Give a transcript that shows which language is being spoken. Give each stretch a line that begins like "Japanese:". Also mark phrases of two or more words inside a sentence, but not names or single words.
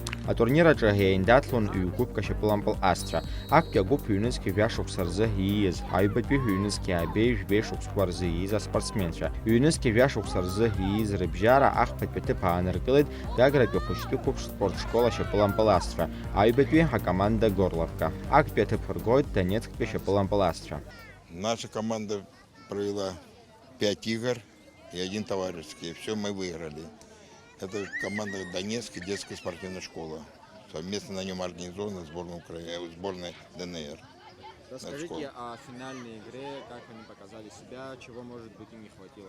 Abkhazian: Атурнир аҿы еиндаҭлон ҩ-гәыԥк ашьапылампыл асцәа. Актәи агәыԥ ҩнызқьи жәашықәса рзы ииз, аҩбатәи ҩнызқьи аабеи жәбеи шықәсқәа рзы ииз аспортсменцәа. Ҩнызқьи жәашықәса рзы ииз рыбжьара ахԥатәи аҭыԥ ааныркылеит Гагратәи хәыҷтәи қәыԥш спортшкол ашьапылампыл асцәа, аҩбатәи акоманда Горловка. Актәи аҭыԥ ргоит Донецктәи ашьапылампыл асцәа.
Russian: Наша команда провела 5 игр и 1 товарищеский. Все мы выиграли. Это команда Донецкая детская спортивная школа. Совместно на нем организована сборная ДНР. Расскажите о финальной игре, как они показали себя, чего, может быть, им не хватило?